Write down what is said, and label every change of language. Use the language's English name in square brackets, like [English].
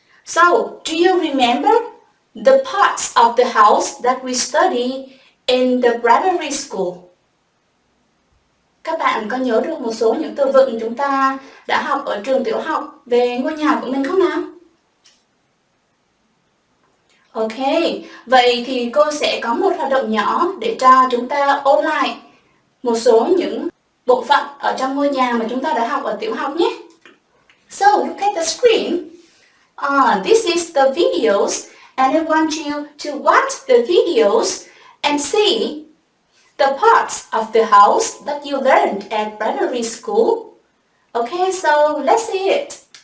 [English] So, do you remember the parts of the house that we study in the primary school? [Vietnamese] Các bạn có nhớ được một số những từ vựng chúng ta đã học ở trường tiểu học về ngôi nhà của mình không nào? Ok, vậy thì cô sẽ có một hoạt động nhỏ để cho chúng ta ôn lại một số những bộ phận ở trong ngôi nhà mà chúng ta đã học ở tiểu học nhé. [English] So, look at the screen. This is the videos, and I want you to watch the videos and see the parts of the house that you learned at primary school. Okay, so let's see it.